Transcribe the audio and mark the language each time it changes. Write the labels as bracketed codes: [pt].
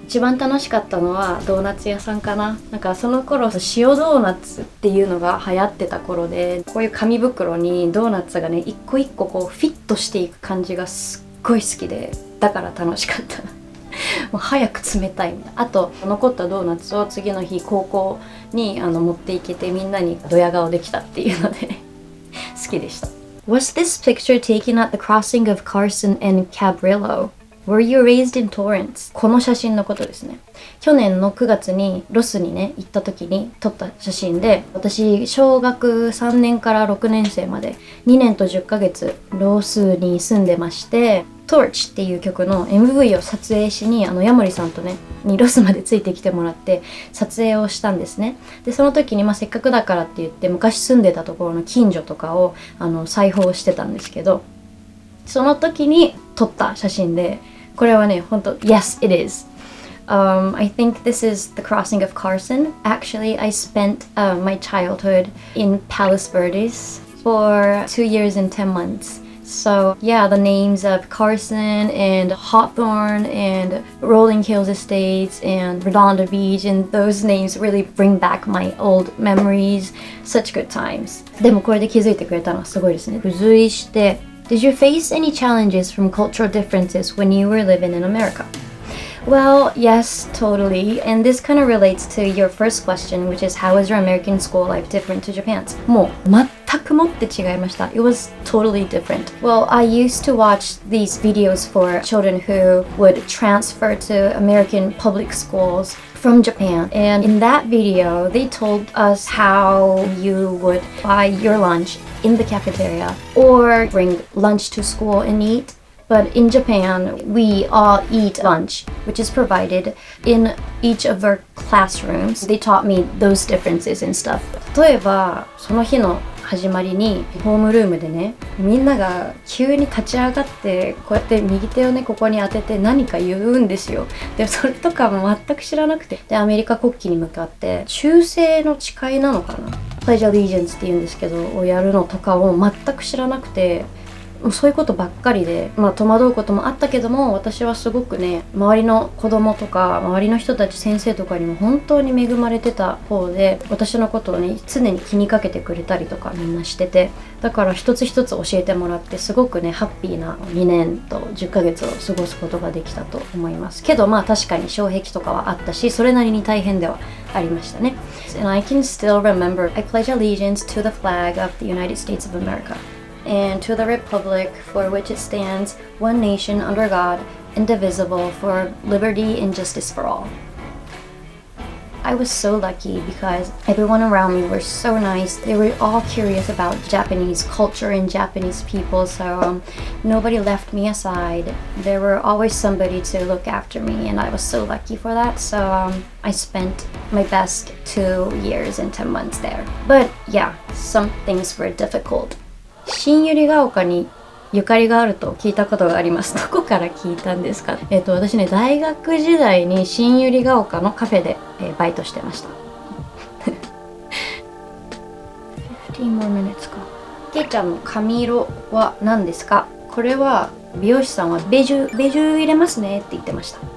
[ja] 一番楽しかったのはドーナツ屋さんかな。なんかその頃塩ドーナツっていうのが流行ってた頃で、こういう紙袋にドーナツがね一個一個こうフィットしていく感じがすっごい好きで、だから楽しかった。もう早く冷たい。あと残ったドーナツを次の日高校に持っていけて、みんなにドヤ顔できたっていうので好きでした。 [en] Was this picture taken at the crossing of Carson and Cabrillo? Were you raised in Torrance? [ja] この写真のことですね。去年の9月にロスにね行った時に撮った写真で、私小学3年から6年生まで2年と10ヶ月ロスに住んでまして、Torch っていう曲の MV を撮影しにヤモリさんとねにロスまでついてきてもらって撮影をしたんですね。でその時にせっかくだからって言って昔住んでたところの近所とかを裁縫してたんですけど、その時に撮った写真で、これはね本当 [en] Yes it is. I think this is the crossing of Carson. Actually, I spent my childhood in Palos Verdes for 2 years and 10 months. So yeah, the names of Carson and Hawthorne and Rolling Hills Estates and Redondo Beach, and those names really bring back my old memories. Such good times. [ja] でもこれで気づいてくれたのはすごいですね。付随して [en] Did you face any challenges from cultural differences when you were living in America? Well, yes, totally. And this kind of relates to your first question, which is how is your American school life different to Japan's? [ja] もう全くもって違いました。 [en] It was totally different. Well, I used to watch these videos for children who would transfer to American public schools from Japan. And in that video, they told us how you would buy your lunch in the cafeteria or bring lunch to school and eat. But in Japan, we all eat lunch, which is provided in each of our classrooms. They taught me those differences and stuff. [ja] 例えば、その日の始まりにホームルームでね、みんなが急に立ち上がってこうやって右手をねここに当てて何か言うんですよ。でそれとかも全く知らなくて、でアメリカ国旗に向かって忠誠の誓いなのかな、Pledge Allegiance って言うんですけどをやるのとかを全く知らなくて。もうそういうことばっかりで、戸惑うこともあったけども、私はすごくね、周りの子供とか周りの人たち先生とかにも本当に恵まれてた方で、私のことをね常に気にかけてくれたりとかみんなしてて、だから一つ一つ教えてもらってすごくねハッピーな2年と10ヶ月を過ごすことができたと思いますけど、確かに障壁とかはあったし、それなりに大変ではありましたね。 [en] And I can still remember I pledge allegiance to the flag of the United States of America.And to the republic for which it stands, one nation under God, indivisible, for liberty and justice for all. I was so lucky because everyone around me were so nice. They were all curious about Japanese culture and Japanese people, so nobody left me aside. There were always somebody to look after me, and I was so lucky for that. So I spent my best 2 years and 10 months there. But yeah, some things were difficult. [ja] 新百合ヶ丘にゆかりがあると聞いたことがあります。どこから聞いたんですか？私ね、大学時代に新百合ヶ丘のカフェで、バイトしてました。 [en] 15 more minutes か。 [ja] けいちゃんの髪色は何ですか？これは美容師さんはベジュ入れますねって言ってました。